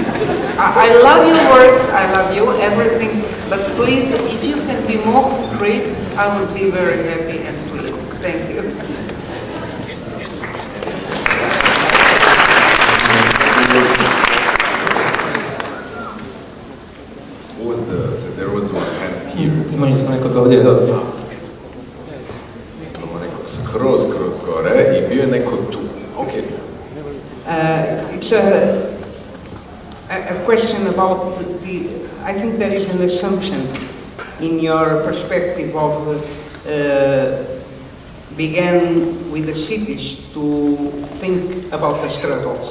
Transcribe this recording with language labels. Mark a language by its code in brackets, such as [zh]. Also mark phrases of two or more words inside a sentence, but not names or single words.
[en] I love your works, I love you, everything, but please, if you can be more concrete, I would be very happy and pleased. Thank you. What was the, so there was one hand here. [hr] Imali smo nekoga ovdje, ovdje. Imamo nekog skroz gore i bio je neko tu. [en] Okay. It's a question about the, I think there is an assumption in your perspective of began with the cities to think about the struggles.